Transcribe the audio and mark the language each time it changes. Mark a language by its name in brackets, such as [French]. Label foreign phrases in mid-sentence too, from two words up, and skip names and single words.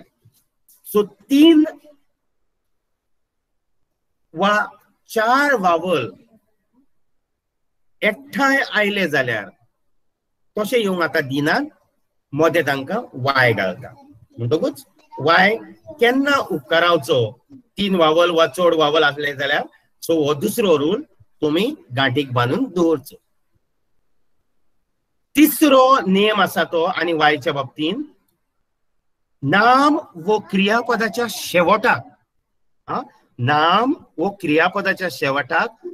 [Konkani] सो 3 वा 4 वावल एकठांय आयले जाल्यार कशें येवंक आता दिनात, मदें तांकां वाय घालता. म्हणटकूच वाय केन्ना उपकारावचो 3 वावल वा चड वावल आसले जाल्यार. सो हो दुसरो रूल तुमी गांठीक बांदून दवरचो. तिसरो नेम आसा तो आनी वायच्या बाबतीन, नाम व क्रियापदाच्या शेवटाक, नाम व क्रियापदाच्या शेवटाक